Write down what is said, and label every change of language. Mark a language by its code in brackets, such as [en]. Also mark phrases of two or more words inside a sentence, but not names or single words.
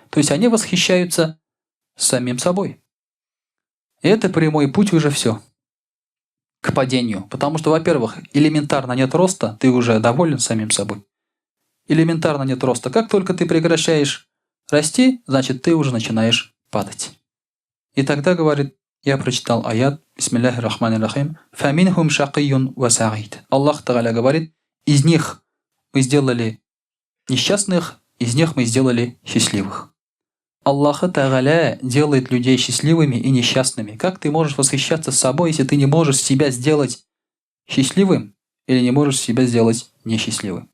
[ru] То есть они восхищаются самим собой. И это прямой путь уже все к падению. Потому что, во-первых, элементарно нет роста, ты уже доволен самим собой. Элементарно нет роста. Как только ты прекращаешь расти, значит, ты уже начинаешь падать. И тогда, говорит, я прочитал аят, [ar] بسم الله الرحمن الرحيم فمنهم شقي وسعيد». الله تعالى [ru] говорит, из них мы сделали несчастных, из них мы сделали счастливых. [ar] الله تعالى [ru] делает людей счастливыми и несчастными. Как ты можешь восхищаться собой, если ты не можешь себя сделать счастливым или не можешь себя сделать несчастливым?